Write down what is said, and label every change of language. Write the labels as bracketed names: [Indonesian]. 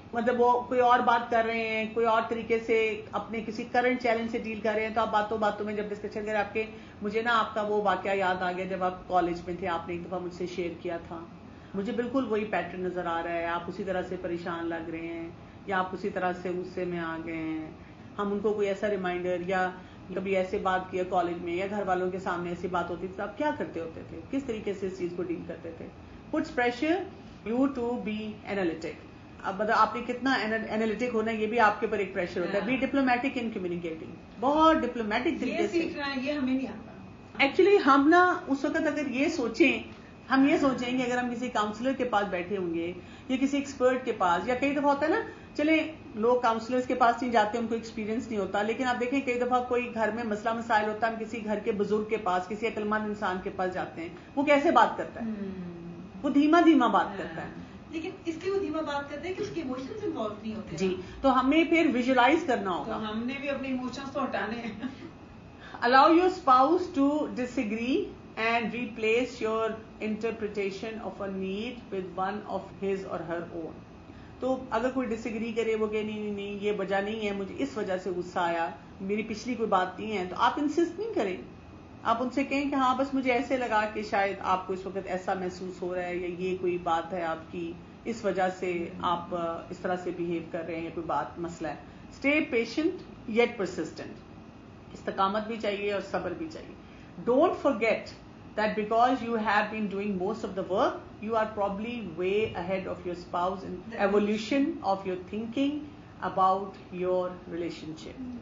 [Urdu] مطلب وہ کوئی اور بات کر رہے ہیں, کوئی اور طریقے سے اپنے کسی کرنٹ چیلنج سے ڈیل کر رہے ہیں, تو آپ باتوں باتوں میں جب ڈسکشن کریں آپ کے, مجھے نا آپ کا وہ واقعہ یاد آ گیا جب آپ کالج میں تھے, آپ نے ایک دفعہ مجھ سے شیئر کیا تھا, مجھے بالکل وہی پیٹرن نظر آ رہا ہے, آپ اسی طرح سے پریشان لگ رہے ہیں, یا آپ اسی طرح سے غصے میں آ گئے ہیں. ہم ان کو کوئی ایسا ریمائنڈر یا کبھی ایسے بات کیا کالج میں یا گھر والوں کے سامنے ایسی بات ہوتی تھی تو آپ کیا کرتے ہوتے تھے, کس طریقے سے اس چیز کو ڈیل کرتے تھے. [English] Puts pressure you to be analytic. [Urdu] اب مطلب آپ نے کتنا اینالیٹک ہونا ہے, یہ بھی آپ کے اوپر ایک پریشر ہوتا ہے. [English] Be diplomatic in communicating. [Urdu] بہت ڈپلومیٹک طریقے سے. یہ ہمیں نہیں آتا [English] Actually. [Urdu] ہم نا اس وقت اگر یہ سوچیں, ہم یہ سوچیں گے اگر ہم کسی کاؤنسلر کے پاس بیٹھے ہوں گے یا کسی ایکسپرٹ کے پاس, یا کئی دفعہ ہوتا ہے نا, چلیں لوگ کاؤنسلرز کے پاس نہیں جاتے, ان کو ایکسپیرینس نہیں ہوتا, لیکن آپ دیکھیں کئی دفعہ کوئی گھر میں مسئلہ مسائل ہوتا ہے, ہم کسی گھر کے بزرگ کے پاس, کسی عقل مند انسان کے پاس جاتے ہیں, وہ کیسے بات کرتا ہے, وہ دھیما دھیما بات کرتا ہے. لیکن اس لیے وہ دھیما بات کرتے ہیں کہ اس کے ایموشنز انوالو نہیں ہوتے. جی, تو ہمیں پھر ویژولائز کرنا ہوگا, ہم نے بھی اپنے ایموشنز تو ہٹانے ہیں. [English] Allow your spouse to disagree and replace your interpretation of a need with one of his or her own. [Urdu] تو اگر کوئی ڈس ایگری کرے, وہ کہ نہیں یہ وجہ نہیں ہے, مجھے اس وجہ سے غصہ آیا, میری پچھلی کوئی بات نہیں ہے, تو آپ انسسٹ نہیں کریں. آپ ان سے کہیں کہ ہاں بس مجھے ایسے لگا کہ شاید آپ کو اس وقت ایسا محسوس ہو رہا ہے, یا یہ کوئی بات ہے آپ کی, اس وجہ سے آپ اس طرح سے بہیو کر رہے ہیں یا کوئی بات مسئلہ ہے. [English] Stay patient yet persistent. [Urdu] استقامت بھی چاہیے اور صبر بھی چاہیے. [English] Don't forget that because you have been doing most of the work, you are probably way ahead of your spouse in evolution of your thinking about your relationship.